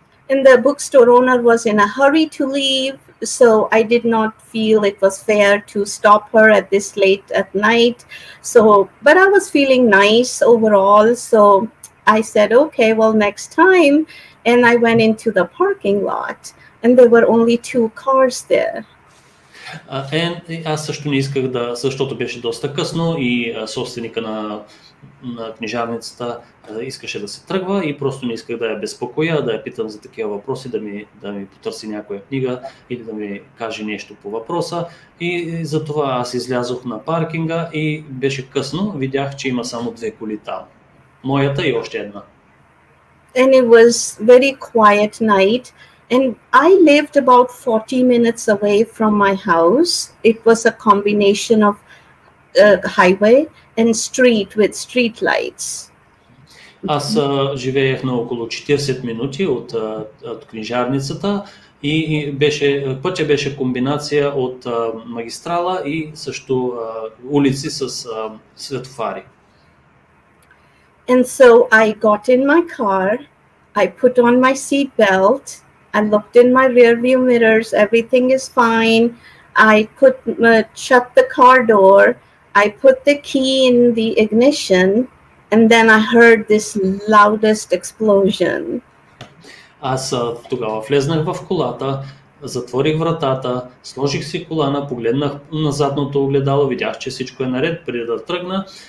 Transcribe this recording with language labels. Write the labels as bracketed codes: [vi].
[en] And the bookstore owner was in a hurry to leave, so I did not feel it was fair to stop her at this late at night. But I was feeling nice overall, so I said, okay, well, next time. And I went into the parking lot, and there were only 2 cars there. [bg] Аз също не исках защото беше доста късно и собственика на книжарницата искаше да се тръгва и просто не исках да я безпокоя, да я питам за такива въпроси, да ми потърси някоя книга или да ми каже нещо по въпроса. И затова аз излязох на паркинга и беше късно, видях, че има само 2 коли там. Моята и още една. [en] And it was very quiet night. And I lived about 40 minutes away from my house. It was a combination of highway and street with street lights. [bg] Аз живеех на около 40 минути от книжарницата и пътя беше комбинация от магистрала и също улици с светофари. [en] And so I got in my car, I put on my seat belt, I looked in my rear view mirrors, everything is fine. I shut the car door, I put the key in the ignition, and then I heard this loudest explosion. [bg] Аз тогава влезнах в колата, затворих вратата, сложих си колана, погледнах на задното огледало, видях, че всичко е наред, преди да тръгна.